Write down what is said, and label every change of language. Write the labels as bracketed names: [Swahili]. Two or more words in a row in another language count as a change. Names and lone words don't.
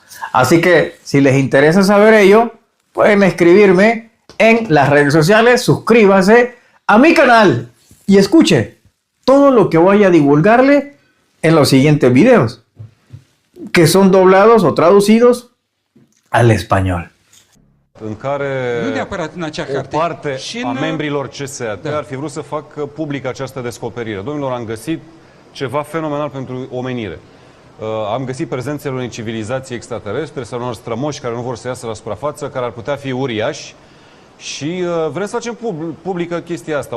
[Spanish] Así que si les interesa saber ello, pueden escribirme en las redes sociales, suscríbase a mi canal y escuche todo lo que voy a divulgarle en los siguientes videos, que son doblados o traducidos al español. [Romanian] În care Nu neapărat în acea o carte. parte Și a în- membrilor CSAT ar fi vrut să facă publică această descoperire. Domnilor, am găsit ceva fenomenal pentru omenire. Am găsit prezențele unei civilizații extraterestre sau unor strămoși care nu vor să iasă la suprafață, care ar putea fi uriași și vrem să facem publică chestia asta.